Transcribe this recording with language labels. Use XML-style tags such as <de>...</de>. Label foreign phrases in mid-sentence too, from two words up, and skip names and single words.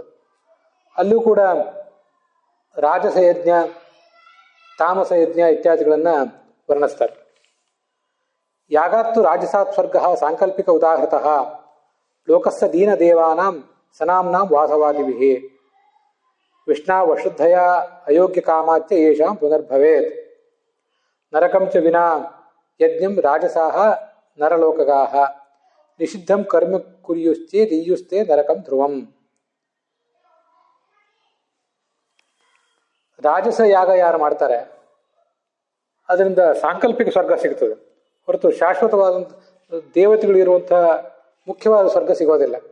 <kn>ಅಲ್ಲೂ ಕೂಡ ರಾಜಸ ಯಜ್ಞ, ತಾಮಸ ಯಜ್ಞ ಇತ್ಯಾದಿಗಳನ್ನು ವರ್ಣಿಸ್ತಾರೆ.</kn> <sa>ಯಾಗಾತ್ತು ರಾಜಸಾತ್ ಸ್ವರ್ಗ ಸಾಂಕಲ್ಪಿಕ ಉದಾಹೃತಃ ಲೋಕಸ್ಯ ದೀನದೇವಾನಾಂ ಸನಾಂನಾಂ ವಾಸವಾದಿಭಿಃ ವಿಷ್ಣಾ ವಶುದ್ಧಯ ಅಯೋಗ್ಯ ಕಾಮಾಚ್ಯ ಯೇಷಾಂ ಪುನರ್ಭವೇತ್ ನರಕಂ ಚ ವಿನಾ ಯಜ್ಞಂ ರಾಜಸಾಃ ನರಲೋಕಗಾಃ ನಿಷಿದ್ಧಂ ಕರ್ಮ ಕುರ್ಯುಶ್ಚೇದ್ ಈಯುಸ್ತೆ ನರಕಂ ಧ್ರುವಂ.</sa> <kn>ರಾಜಸ ಯಾಗ ಯಾರು ಮಾಡ್ತಾರೆ ಅದರಿಂದ ಸಾಂಕಲ್ಪಿಕ ಸ್ವರ್ಗ ಸಿಗ್ತದೆ, ಹೊರತು ಶಾಶ್ವತವಾದಂಥ ದೇವತೆಗಳು ಇರುವಂತಹ ಮುಖ್ಯವಾದ ಸ್ವರ್ಗ ಸಿಗೋದಿಲ್ಲ.</kn>